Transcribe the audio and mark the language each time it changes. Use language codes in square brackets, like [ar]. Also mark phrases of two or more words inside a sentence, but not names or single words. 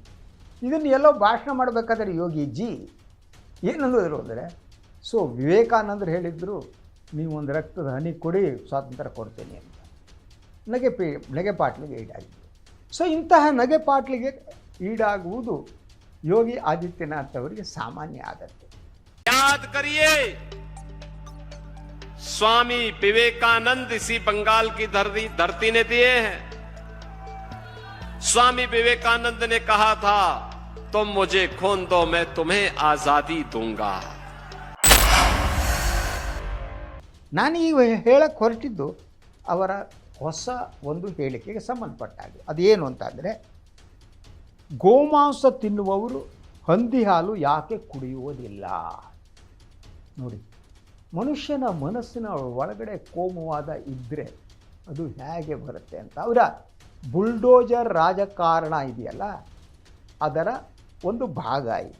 [kn] ಇದನ್ನು ಎಲ್ಲೋ ಭಾಷಣ ಮಾಡಬೇಕಾದ್ರೆ ಯೋಗಿಜಿ ಏನಂದ್ರು ಅಂದರೆ, ವಿವೇಕಾನಂದರು ಹೇಳಿದ್ರು ನೀವು ಒಂದು ರಕ್ತದ ಹನಿ ಕೊಡಿ, ಸ್ವಾತಂತ್ರ್ಯ ಕೊಡ್ತೇನೆ ಅಂತ. ನಗೆಪಾಟ್ಲಿಗೆ ಈಡಾಗಿದ್ದು. ಇಂತಹ ನಗೆಪಾಟ್ಲಿಗೆ ಈಡಾಗುವುದು ಯೋಗಿ ಆದಿತ್ಯನಾಥ್ ಅವರಿಗೆ ಸಾಮಾನ್ಯ ಆಗತ್ತೆ. [hi] याद करिए, स्वामी विवेकानंद इसी बंगाल की धरती ने दिए हैं. स्वामी विवेकानंद ने कहा था, तुम मुझे खून दो, मैं तुम्हें आजादी दूंगा. [kn] ನಾನು ಈಗ ಹೇಳಕ್ಕೆ ಹೊರಟಿದ್ದು ಅವರ ಹೊಸ ಒಂದು ಹೇಳಿಕೆಗೆ ಸಂಬಂಧಪಟ್ಟ ಹಾಗೆ. ಅದೇನು ಅಂತಂದರೆ, ಗೋಮಾಂಸ ತಿನ್ನುವವರು ಹಂದಿ ಹಾಲು ಯಾಕೆ ಕುಡಿಯುವುದಿಲ್ಲ? ನೋಡಿ, ಮನುಷ್ಯನ ಮನಸ್ಸಿನ ಒಳಗಡೆ ಕೋಮುವಾದ ಇದ್ದರೆ ಅದು ಹೇಗೆ ಬರುತ್ತೆ ಅಂತ ಅವರ ಬುಲ್ಡೋಜರ್ ರಾಜಕಾರಣ ಇದೆಯಲ್ಲ, ಅದರ ಒಂದು ಭಾಗ ಇದೆ.